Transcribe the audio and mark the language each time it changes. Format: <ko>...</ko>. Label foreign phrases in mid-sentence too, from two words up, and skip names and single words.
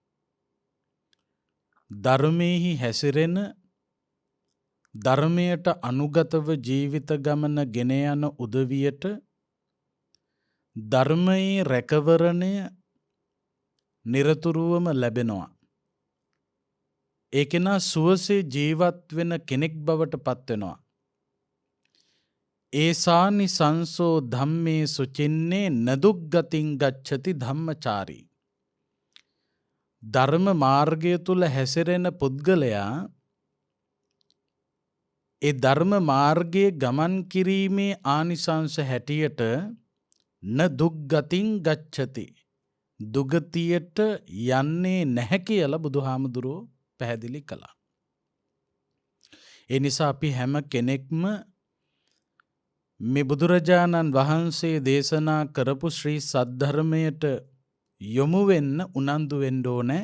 <si>ධර්මයෙහි හැසිරෙන, ධර්මයට අනුගතව ජීවිත ගමන ගෙන යන උදවියට ධර්මයේ රැකවරණය නිරතුරුවම ලැබෙනවා. ඒ කෙනා සුවසේ ජීවත් වෙන කෙනෙක් බවට පත් වෙනවා.</si> <pi>ඒසානි සංසෝ ධම්මේ සුචින්නේ නදුග්ගතින් ගච්ඡති ධම්මචාරී.</pi> <si>ධර්ම මාර්ගය තුල හැසිරෙන පුද්ගලයා ඒ ධර්ම මාර්ගයේ ගමන් කිරීමේ ආනිසංස හැටියට</si> <pi>න දුග්ගතින් ගච්ඡති,</pi> <si>දුගතියට යන්නේ නැහැ කියලා බුදුහාමුදුරුවෝ පැහැදිලි කළා. ඒ නිසා අපි හැම කෙනෙක්ම මේ බුදුරජාණන් වහන්සේ දේශනා කරපු ශ්‍රී සද්ධර්මයට යොමු වෙන්න උනන්දු වෙන්න ඕනේ.</si>